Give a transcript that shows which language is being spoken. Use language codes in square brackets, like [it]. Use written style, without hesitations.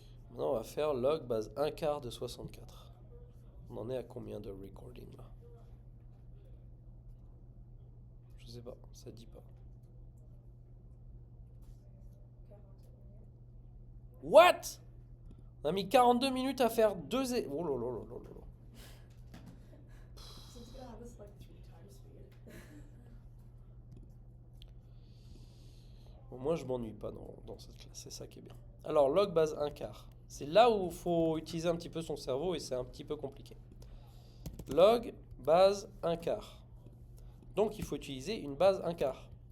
[fr] Maintenant on va faire log base 1 quart de 64. On en est à combien de recording là? Je sais pas, ça dit pas. 40 minutes. [en] What? [fr] On a mis 42 minutes à faire deux... Oh là là là là là là. [en] So it's gonna have this like 3 times speed. [fr] Bon, moi je m'ennuie pas dans cette classe, c'est ça qui est bien. Alors log base 1 quart. C'est là où il faut utiliser un petit peu son cerveau et c'est un petit peu compliqué. Log base 1 quart. Donc il faut utiliser une base 1 quart.